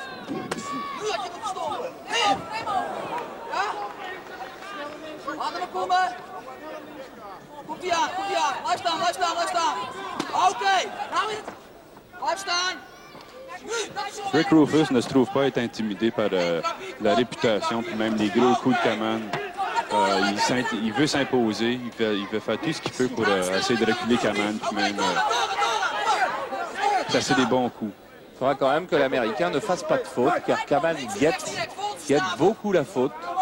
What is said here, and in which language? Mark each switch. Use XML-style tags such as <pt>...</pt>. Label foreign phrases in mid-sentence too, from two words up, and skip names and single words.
<nl>Laat hem komen. Komt hij aan. Blijf staan. Oké, nou in het. Blijf staan.</nl> <fr>Rick Rufus ne se trouve pas être intimidé par la réputation, puis même les gros coups de Kaman. Il veut s'imposer, il veut faire tout ce qu'il peut pour essayer de reculer Kaman, puis même placer des bons coups. Il faudra quand même que l'Américain ne fasse pas de faute, car Kaman guette beaucoup la faute.</fr>